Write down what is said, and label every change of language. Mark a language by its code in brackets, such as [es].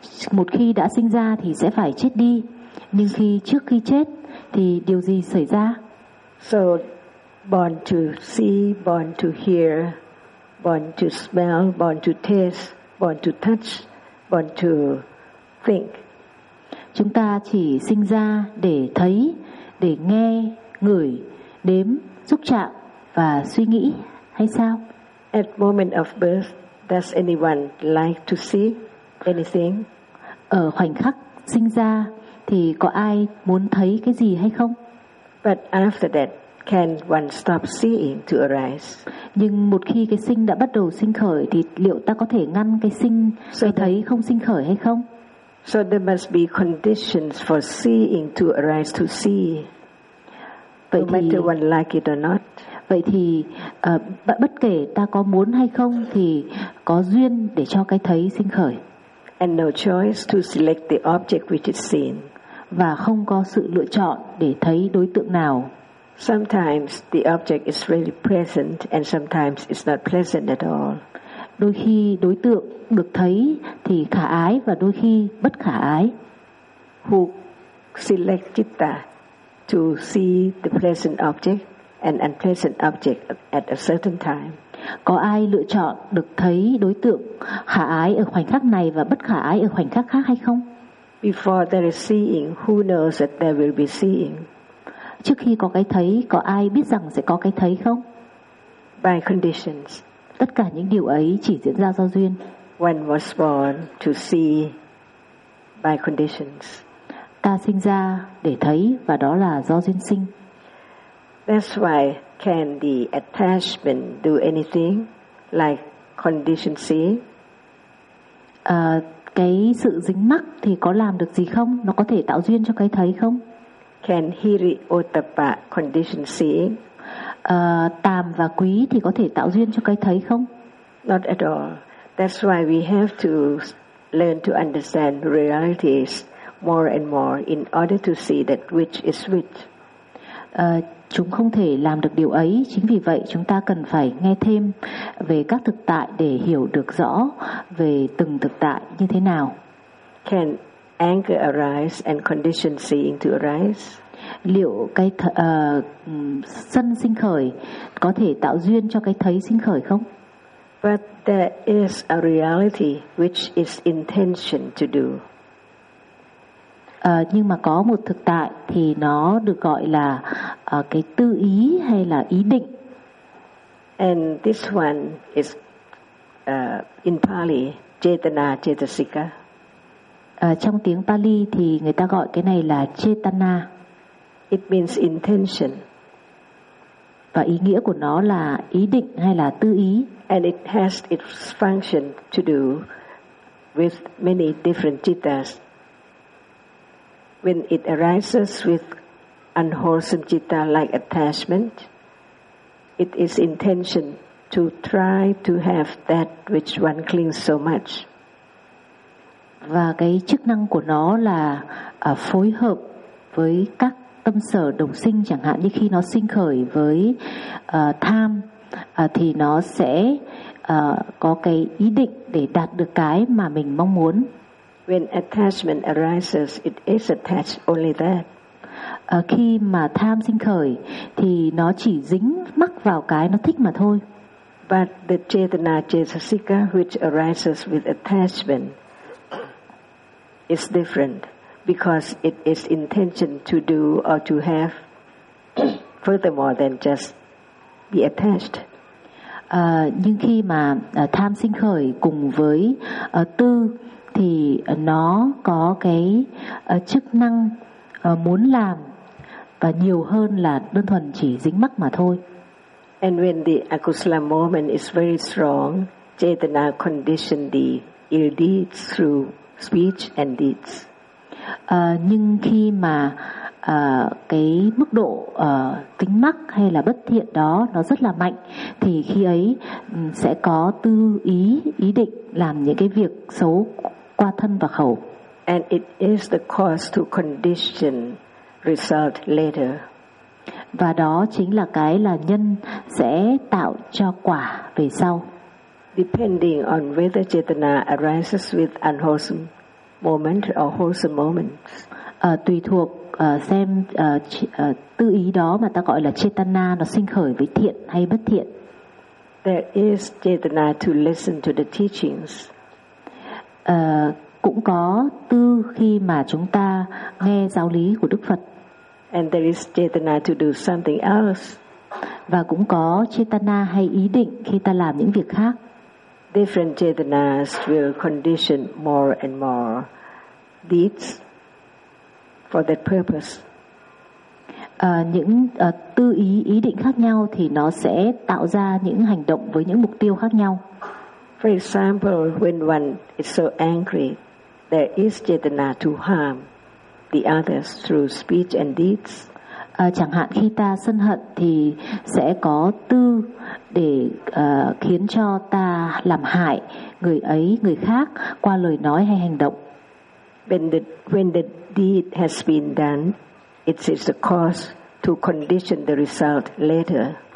[vi] Một khi đã sinh ra thì sẽ phải chết đi. Nhưng khi trước khi chết thì điều gì xảy ra? [en] So, born to see, born to hear, born to smell, born to taste, born to touch, born to think. [vi] Chúng ta chỉ sinh ra để thấy, để nghe, ngửi, đếm, xúc chạm và suy nghĩ hay sao? [en] At moment of birth, does anyone like to see anything? [vi] Ở khoảnh khắc sinh ra thì có ai muốn thấy cái gì hay không? [en] But after that, can one stop seeing to arise? [vi] Nhưng một khi cái sinh đã bắt đầu sinh khởi thì liệu ta có thể ngăn cái sinh cái thấy không sinh khởi hay không? [en] So there must be conditions for seeing to arise to see. [vi] Vậy [en] no matter [vi] thì, [en] one like it or not. [vi] Vậy thì bất kể ta có muốn hay không thì có duyên để cho cái thấy sinh khởi. [en] And no choice to select the object which is seen. [vi] Và không có sự lựa chọn để thấy đối tượng nào. [en] Sometimes the object is really present and sometimes it's not present at all. [vi] Đôi khi đối tượng được thấy thì khả ái và đôi khi bất khả ái. [en] Who select citta to see the pleasant object and unpleasant object at a certain time? [vi] Có ai lựa chọn được thấy đối tượng khả ái ở khoảnh khắc này và bất khả ái ở khoảnh khắc khác hay không? [en] Before there is seeing, who knows that there will be seeing? [vi] Trước khi có cái thấy, có ai biết rằng sẽ có cái thấy không? [en] By conditions. [vi] Tất cả những điều ấy chỉ diễn ra do duyên. [en] One was born to see by conditions. [vi] Ta sinh ra để thấy và đó là do duyên sinh. [en] That's why can the attachment do anything like condition seeing? [vi] Cái sự dính mắc thì có làm được gì không? Nó có thể tạo duyên cho cái thấy không? [en] Can hiri otapa condition seeing? [vi] Tàm và quý thì có thể tạo duyên cho cái thấy không? [en] Not at all. That's why we have to learn to understand realities more and more in order to see that which is which. [vi] Chúng không thể làm được điều ấy. Chính vì vậy chúng ta cần phải nghe thêm về các thực tại để hiểu được rõ về từng thực tại như thế nào. [en] Can anger arise and condition seeing to arise? [vi] Liệu cái sân sinh khởi có thể tạo duyên cho cái thấy sinh khởi không? [en] But there is a reality which is intention to do. [vi] Nhưng mà có một thực tại thì nó được gọi là cái tư ý hay là ý định. [en] And this one is in Pali, Chetana Chetasika. [vi] Trong tiếng Pali thì người ta gọi cái này là Chetana. [en] It means intention. [vi] Và ý nghĩa của nó là ý định hay là tư ý. [en] And it has its function to do with many different chittas. When it arises with unwholesome citta like attachment, it is intention to try to have that which one clings so much. [vi] Và cái chức năng của nó là phối hợp với các tâm sở đồng sinh, chẳng hạn như khi nó sinh khởi với tham thì nó sẽ có cái ý định để đạt được cái mà mình mong muốn. [en] When attachment arises, it is attached only that. [vi] Khi mà tham sinh khởi thì nó chỉ dính mắc vào cái nó thích mà thôi. [en] But the chetana chetasika which arises with attachment is different because it is intention to do or to have furthermore than just be attached. [vi] Nhưng khi mà tham sinh khởi cùng với tư thì nó có cái chức năng muốn làm và nhiều hơn là đơn thuần chỉ dính mắc mà thôi. [en] And when the akusala moment is very strong, chetana condition the ill deeds through speech and deeds. [vi] Nhưng khi mà cái mức độ dính mắc hay là bất thiện đó nó rất là mạnh thì khi ấy sẽ có tư ý, ý định làm những cái việc xấu qua thân và khẩu. [en] And it is the cause to condition result later. [vi] Và đó chính là cái là nhân sẽ tạo cho quả về sau. [en] Depending on whether chetana arises with unwholesome moment or wholesome moments. [vi] Tùy thuộc xem tư ý đó mà ta gọi là chetana nó sinh khởi với thiện hay bất thiện. [en] There is chetana to listen to the teachings. [vi] Cũng có tư khi mà chúng ta nghe giáo lý của Đức Phật. [en] And there is chetana to do something else. [vi] Và cũng có chetana hay ý định khi ta làm những việc khác. [en] Different chetanas will condition more and more deeds for that purpose. [vi] những tư ý, ý định khác nhau thì nó sẽ tạo ra những hành động với những mục tiêu khác nhau. [en] For example, when one is so angry, there is chetana to harm the others through speech and deeds. [vi] Chẳng hạn khi ta sân hận thì sẽ có tư để khiến cho ta làm hại người ấy, người khác qua lời nói hay hành động. [en] When the deed has been done, it is the cause to condition the result later.